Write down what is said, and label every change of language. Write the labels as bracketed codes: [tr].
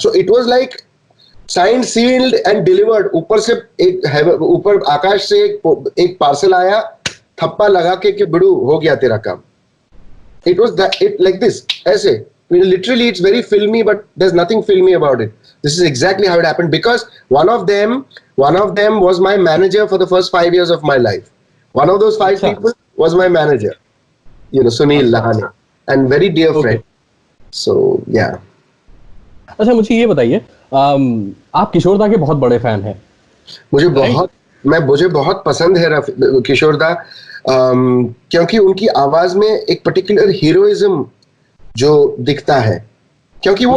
[en] So it was like signed, sealed and delivered. [hi] ऊपर से ऊपर आकाश से एक पार्सल आया, थप्पा लगा के कि बिड़ू हो गया तेरा काम। [en] It was that, it like this, ऐसे literally it's very filmi, but there is nothing filmi about it. This is exactly how it happened, because one of them was my manager for the first 5 years of my life. One of those 5 people was my manager, Sunil Lahane, and very dear friend. So yeah. [hi] अच्छा, मुझे ये बताइए, आप किशोर दा के बहुत बड़े fan हैं। मुझे बहुत पसंद है किशोर दा, क्योंकि उनकी आवाज में एक पर्टिकुलर हीरोइज्म जो दिखता है। क्योंकि वो,